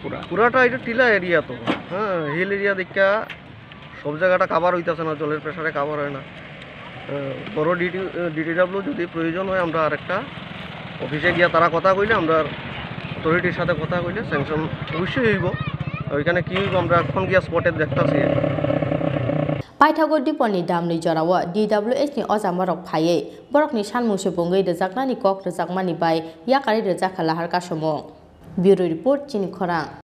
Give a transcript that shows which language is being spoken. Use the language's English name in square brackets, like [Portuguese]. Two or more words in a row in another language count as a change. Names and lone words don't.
[Bangla] পুরাটা এটা টিলা এরিয়া তো হ্যাঁ হিল এরিয়া দেখা সব জায়গাটা কাভার হইতেছে না জলের প্রেশারে কাভার হয় না বড় ডিটিডাব্লিউ যদি প্রয়োজন হয় আমরা আরেকটা অফিসে গিয়া তারা কথা কইলে আমরা অথরিটির সাথে কথা কইলে স্যাংশন অবশ্যই হইব ওইখানে কি হইব আমরা এখন গিয়া স্পটে দেখতেছি [Kok Borok] पाइथागो दिपनि दामनि जराव DWS नि अजामरक फायै बरकनि सानमुं सुबुंगै रोजागनानि कक रोजागमानि बाय याकारि रोजाखा लाहार कासुमु ब्यूरो रिपोर्ट चिनि खरां।